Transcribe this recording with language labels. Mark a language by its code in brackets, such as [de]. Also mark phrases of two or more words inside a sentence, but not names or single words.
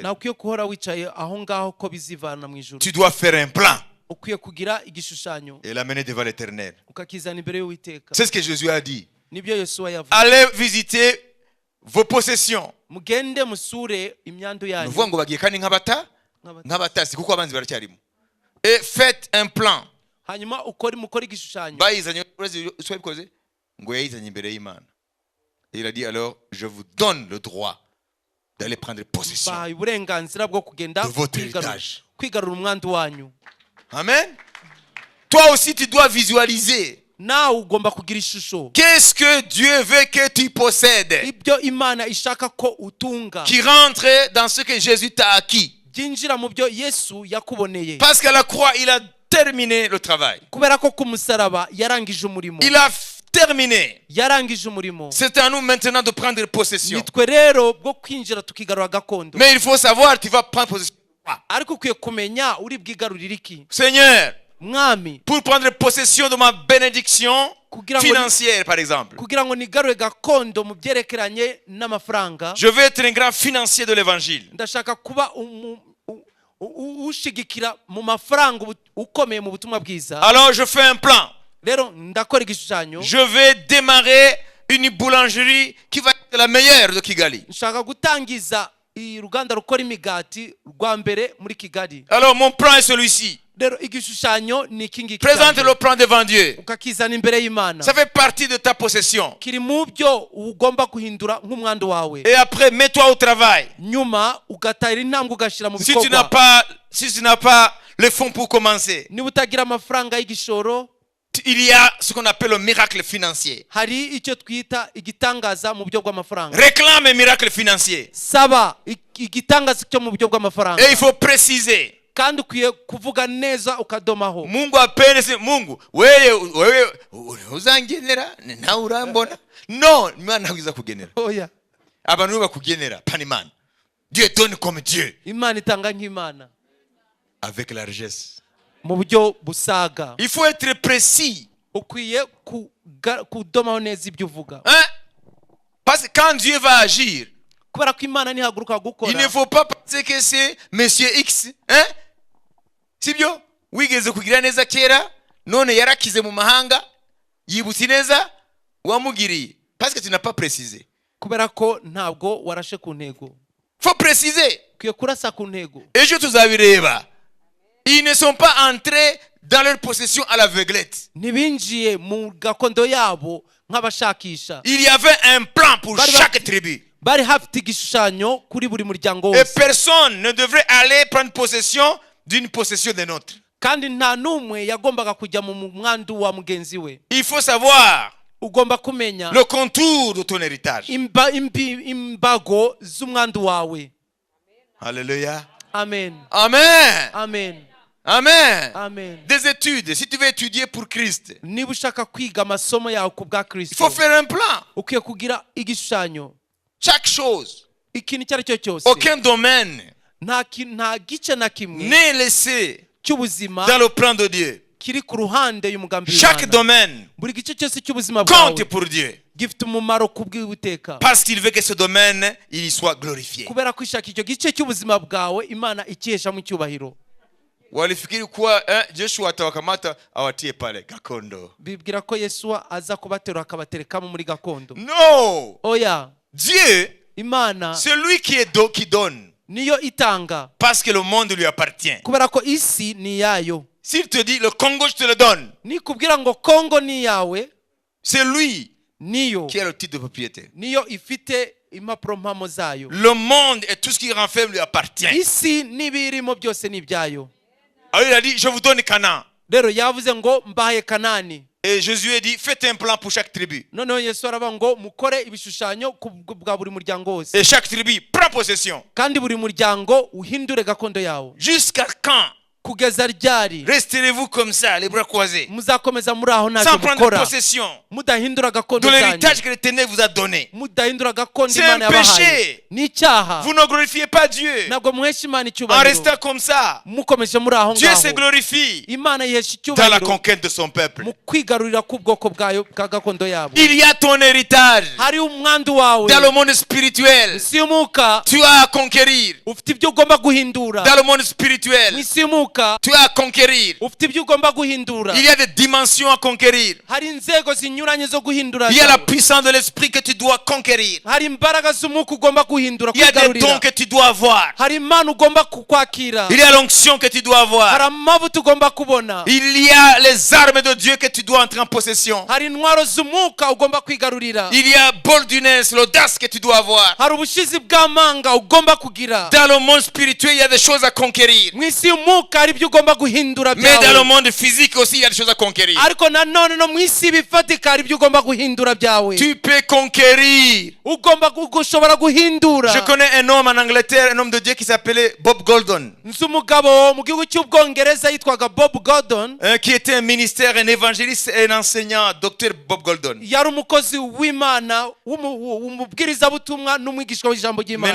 [rw] Nawe ukwiye guhora wicaye aho ngaho ko bizivana mu ijuru. [fr] Tu dois faire un plan [rw] Ukwiye kugira igishushanyo [fr] et l'amener devant l'Éternel. [rw] ukakizana imbere y'Uwiteka. [fr] C'est ce que Jésus a dit. [rw] Nibyo Yesuwa yavuze. [fr] Allez visiter vos possessions. [rw] Mugende musure imyandu yanyu. Nuvuga ngo bagiye kandi nk'abatasi kuko abanzi baracyarimo. [fr] Et faites un plan. [rw] Hanyuma mukore igishushanyo. Bayizanye ubikoze ngo yayizanye imbere y'Imana. [fr] Et il a dit alors je vous donne le droit d'aller prendre possession [rw] Bahaye uburenganzira bwo kugenda [fr] de votre héritage. [rw] kwigarura umwandu wanyu. Amen. [fr] Toi aussi tu dois visualiser. [rw] Nawe ugomba kugira ishusho. [fr] Qu'est-ce que Dieu veut que tu possèdes? [rw] Ibyo Imana ishaka ko utunga. [fr] Qui rentre dans ce que Jésus t'a acquis. [rw] Byinjira mu byo Yesu yakuboneye. [fr] Parce qu'à la croix, il a terminé le travail. [rw] Kubera ko ku musaraba yarangije umurimo. [fr] Il a terminé. [rw] Yarangije umurimo. [fr] C'est à nous maintenant de prendre possession. [rw] Nitwe rero bwo kwinjira tukigarura gakondo. [fr] Mais il faut savoir, tu vas prendre possession. [rw] Ariko ukwiye kumenya uri bwigarurire iki. [fr] Seigneur, [rw] Mwami, [fr] pour prendre possession de ma bénédiction [rw] kugira ngo [fr] financière, par exemple, [rw] kugira ngo nigarure gakondo mu byerekeranye n'amafaranga, [fr] je veux être un grand financier de l'évangile. [rw] ndashaka kuba ushigikira mu mafaranga ukomeye mu butumwa bwiza. [fr] Alors je fais un plan. [rw] Rero ndakora igishushanyo. [fr] Je vais démarrer une boulangerie qui va être la meilleure de Kigali. [rw] Nshaka gutangiza uruganda rukora imigati rwa mbere muri Kigali. [fr] Alors mon plan est celui-ci. [rw] Rero igishushanyo ni iki ngiki. [fr] Présente le plan devant Dieu. [rw] Ukakizana imbere y'Imana. [fr] Ça fait partie de ta possession. [rw] Kiri mu byo ugomba guhindura nk'umwandu wawe. [fr] Et après, mets-toi au travail. [rw] Nyuma ugatayira intambwe ugashira mu [fr] Si tu [rw] bikorwa. [fr] n'as pas les fonds pour commencer, [rw] Niba utagira amafaranga y'igishoro, [fr] il y a ce qu'on appelle le miracle financier. [rw] hari icyo twita igitangaza mu buryo bw'amafaranga. [fr] Réclame un miracle financier. [rw] Saba igitangaza cyo mu buryo bw'amafaranga. [fr] Et il faut préciser. [rw] Kandi ukwiye kuvuga neza ukadomaho. [sw] Mungu apende Mungu wewe [rw] uzangenera nawe urambona. No, Imana ntabwo iza kugenera. Oya. Abantu bakugenera pani Imana. [fr] Dieu donne comme Dieu. [rw] Imana itanga nk'Imana. [fr] Avec largesse. [rw] Mu buryo busaga. [fr] Il faut être précis. [rw] Ukwiye kudomaho neza ibyo uvuga. [fr] Hein? Parce que quand Dieu va agir, [rw] kubera ko Imana nihaguruka gukora, [fr] il ne faut pas penser que c'est monsieur X. Hein? [rw] Sibyo? Wigeze kugira neza kera, none yarakize mu mahanga, yibutse neza wamugiriye. [fr] Parce que tu n'as pas précisé. [rw] kubera ko ntabwo warashe ku ntego. [fr] Faut préciser. [rw] Ukwiye kurasa ku ntego. Ejo tuzabireba. [fr] Ils ne sont pas entrés dans leur possession à l'aveuglette. [rw] Ntibinjiye mu gakondo yabo nk'abashakisha. [fr] Il y avait un plan pour chaque tribu. [rw] Bari hafite igishushanyo kuri buri muryango [fr] Et [rw] wose. [fr] personne ne devrait aller prendre possession d'une possession d'un autre. [rw] Kandi nta n'umwe yagombaga kujya mu mwandu wa mugenzi we. [fr] Il faut savoir [rw] Ugomba kumenya [fr] le contour de ton héritage. [rw] imbago z'umwandu wawe. Alléluia. Amen. Amen. Amen. Amen. Amen. [fr] Des études, si tu veux étudier pour Christ, [rw] Niba ushaka kwiga amasomo yawe ku bwa [fr] il [rw] Kristo, [fr] faut faire un plan. [rw] ukwiye kugira igishushanyo. [fr] Chaque chose, [rw] Ikintu icyo ari cyo cyose, [fr] aucun domaine [rw] nta gice na kimwe [fr] n'est laissé [rw] cy'ubuzima [fr] dans le plan de Dieu. [rw] kiri ku ruhande y'umugambi [fr] Chaque [rw] w'Imana. [fr] domaine [rw] Buri gice cyose cy'ubuzima [fr] compte [rw] bwawe [fr] pour Dieu. [rw] gifite umumaro ku bw'Uwiteka. [fr] Parce qu'il veut que ce domaine il y soit glorifié. [rw] Kubera ko ishaka icyo gice cy'ubuzima bwawe Imana ikiheshamo icyubahiro. [sw] Walifikiri kuwa Joshua atawakamata awatie pale gakondo. [rw] Bibwira ko Yesuwa aza kubaterura akabaterekamo muri gakondo. No! Oya. [fr] Dieu, [rw] Imana [fr] c'est lui qui donne. [rw] niyo itanga. [fr] Parce que le monde lui appartient. [rw] Kubera ko isi ni yayo. [fr] S'il te dit le Congo, je te le donne. [rw] Nikubwira ngo Kongo ni yawe, [fr] C'est lui [rw] niyo [fr] qui a le titre de propriété. [rw] niyo ifite impapuro mpamo zayo. [fr] Le monde et tout ce qui renferme lui appartient. [rw] Isi n'ibirimo byose ni ibyayo. [fr] Alors il a dit, je vous donne Canaan. [rw] Rero yavuze ngo mbahaye Kanani. [fr] Et Jésus a dit, faites un plan pour chaque tribu. [rw] Noneho Yesu aravuga ngo mukore ibishushanyo bwa buri muryango wose. [fr] Et chaque tribu prend possession. [rw] Kandi buri muryango uhindure gakondo yawo. [fr] Jusqu'à quand [rw] Kugeza ryari [fr] resterez-vous comme ça, les bras croisés, [rw] muzakomeza muri aho [fr] sans [rw] ntacyo [fr] prendre [rw] mukora, [fr] possession [rw] mudahindura gakondo [fr] de [rw] zanyu, [fr] l'héritage que l'Éternel vous a donné. [rw] mudahindura gakondo [fr] C'est [rw] Imana [fr] un [rw] yabahaye. [fr] péché. [rw] Ni icyaha. [fr] Vous ne glorifiez pas Dieu [rw] Ntabwo muhesha Imana [fr] en [rw] icyubahiro [fr] restant comme ça. [rw] mukomeje muri aho [fr] Dieu se [rw] ngaho. [fr] glorifie [rw] Imana yihesha [fr] dans la [rw] icyubahiro [fr] conquête de son peuple. [rw] mu kwigarurira k'ubwoko bwayo bwa gakondo yabo. [fr] Il y a ton héritage [rw] Hari umwandu wawe [fr] dans le monde spirituel. [rw] isi y'umwuka, [fr] Tu as à conquérir. [rw] ufite ibyo ugomba guhindura. [fr] Dans le monde [rw] Mu [fr] spirituel, [rw] isi y'umwuka [fr] tu as à conquérir. [rw] ufite ibyo ugomba guhindura. [fr] Il y a des dimensions à conquérir. [rw] Hari inzego zinyuranye zo guhindura [fr] Il y a la [rw] zawe. [fr] puissance de l'esprit que tu dois conquérir. [rw] Hari imbaraga z'umwuka ugomba guhindura [fr] Il y a des [rw] kwigarurira. [fr] dons que tu dois avoir. [rw] Hari impano ugomba kwakira. [fr] Il y a l'onction que tu dois [rw] Hari [fr] avoir. [rw] amavuta ugomba kubona. [fr] Il y a les armes de Dieu que tu dois entrer en possession. [rw] Hari intwaro z'umwuka ugomba kwigarurira. [fr] Il y a boldness, l'audace que tu dois avoir. [rw] Hari ubushizi bw'amanga ugomba kugira. [fr] Dans le monde spirituel, il y a des choses à conquérir. [rw] Mu isi y'umwuka hari ibyo ugomba guhindura [fr] Mais dans le [rw] byawe. [fr] monde physique aussi, il y a des choses à conquérir. [rw] Ariko nanone no mu isi bifatika hari ibyo ugomba guhindura byawe. [fr] Tu peux conquérir. [rw] ushobora guhindura. [fr] Je connais un homme en Angleterre, un homme de Dieu qui s'appelait Bob Goldon, [rw] nzi umugabo mu gihugu cy'ubwongereza yitwaga Bob Gordon. [fr] qui était un ministère, un évangéliste et un enseignant, docteur Bob Goldon. [rw] Yari umukozi w'Imana w'umubwirizabutumwa n'umwigisha w'ijambo [fr] Maintenant,